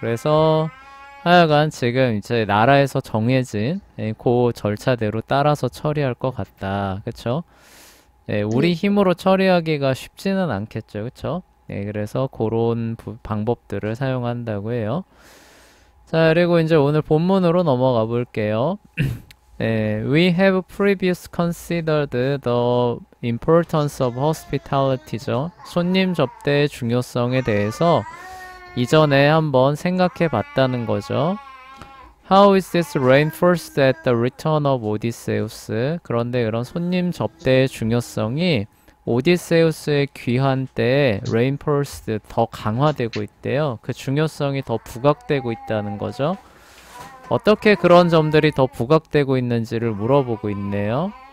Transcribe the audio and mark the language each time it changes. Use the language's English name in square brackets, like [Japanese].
[Korean] 그래서 하여간 지금 이제 나라에서 정해진 그 절차대로 따라서 처리할 것 같다. 그쵸? 우리 힘으로 처리하기가 쉽지는 않겠죠. 그쵸? 그래서 그런 방법들을 사용한다고 해요. 자, 그리고 이제 오늘 본문으로 넘어가 볼게요. [English] We have previous considered the importance of hospitality죠. [Korean] 손님 접대의 중요성에 대해서 이전에 한번 생각해 봤다는 거죠. [English] How is this reinforced at the return of Odysseus? [Korean] 그런데 그런 손님 접대의 중요성이 오디세우스의 귀환 때 reinforced 더 강화되고 있대요. 그 중요성이 더 부각되고 있다는 거죠. 어떻게 그런 점들이 더 부각되고 있는지를 물어보고 있네요.